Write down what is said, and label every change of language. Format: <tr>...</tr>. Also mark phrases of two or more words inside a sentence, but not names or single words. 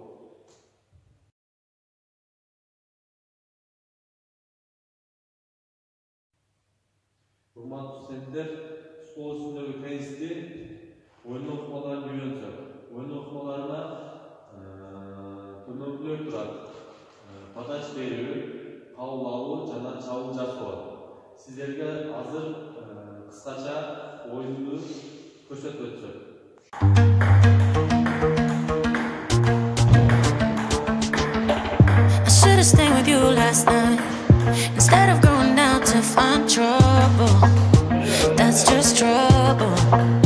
<ky>Урматтуу студенттер, стол үстүндөгү теннисти ойын окумаларын үйрөнсөк. Ойын окумаларына төмөнкүлөр турат. Патач берүү, кабыл алуу жана чабуул жасоо. Сиздерге азыр кыскача оюнду көрсөтүп өтсөк.</ky> <en>I should have stayed with you last night instead of going out to find trouble. That's just trouble.</en>